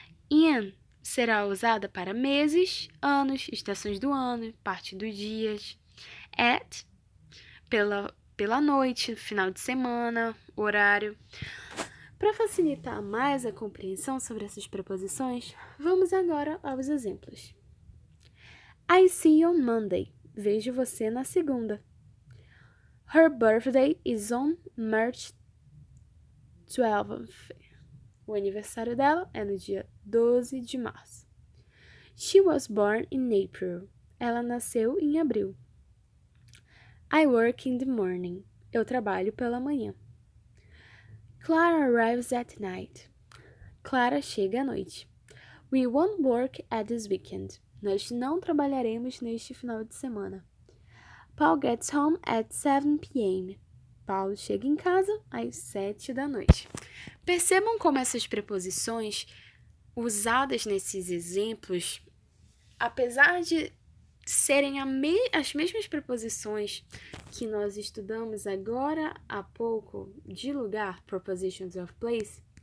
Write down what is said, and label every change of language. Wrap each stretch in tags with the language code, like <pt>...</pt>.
<pt>In será usada para meses, anos, estações do ano, parte dos dias. At, pela noite, final de semana, horário. Para facilitar mais a compreensão sobre essas preposições, vamos agora aos exemplos.</pt> <en>I see you on Monday.</en> <pt>Vejo você na segunda.</pt> <en>Her birthday is on March 12th.</en> <pt>O aniversário dela é no dia 12 de março.</pt> <en>She was born in April.</en> <pt>Ela nasceu em abril.</pt> <en>I work in the morning.</en> <pt>Eu trabalho pela manhã.</pt> <en>Clara arrives at night.</en> <pt>Clara chega à noite.</pt> <en>We won't work at this weekend.</en> <pt>Nós não trabalharemos neste final de semana.</pt> <en>Paul gets home at 7 p.m.</en> <pt>Paulo chega em casa às 7 da noite. Percebam como essas preposições usadas nesses exemplos, apesar de serem as mesmas preposições que nós estudamos agora há pouco de lugar, prepositions of place,</pt>